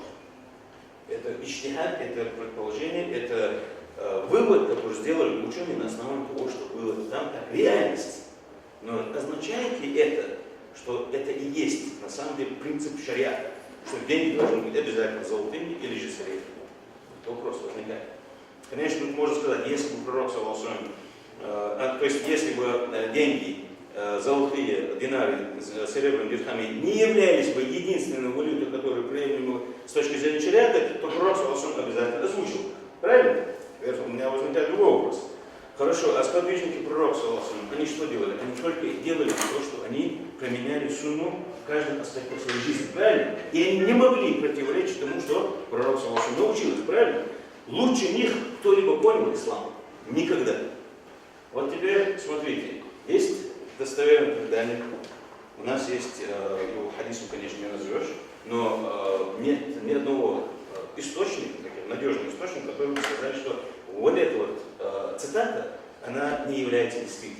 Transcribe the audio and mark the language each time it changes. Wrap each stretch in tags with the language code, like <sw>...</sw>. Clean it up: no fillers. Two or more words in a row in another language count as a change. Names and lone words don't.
<ru>Это ичтихад, это предположение, это вывод, который сделали ученые на основании того, что было там как реальность. Но означает ли это, что это и есть на самом деле принцип шариата, что деньги должны быть обязательно золотыми или же серебряными? Вопрос возникает. Конечно, можно сказать, если бы пророк</ru> <ar>صلى الله عليه وسلم,</ar> <ru>то есть если бы деньги, золотые динары, серебряные дирхами не являлись бы единственной валютой, которая приемлема с точки зрения шариата, то пророк</ru> <ar>صلى الله عليه وسلم</ar> <ru>обязательно озвучил. Правильно? Поэтому у меня возникает другой вопрос. Хорошо, а сподвижники пророка</ru> <ar>صلى الله عليه وسلم,</ar> <ru>они что делали? Они только делали то, что они применяли сунну в каждом аспекте своей жизни, правильно? И они не могли противоречить тому, что пророк</ru> <ar>صلى الله عليه وسلم</ar> <ru>научил их, правильно? Лучше них кто-либо понял ислам? Никогда. Вот теперь смотрите, есть достоверное предание, у нас есть, его хадисом, конечно, не назовешь, но нет ни одного источника, надежного источника, который бы сказали, что вот эта вот цитата, она не является действительной.</ru>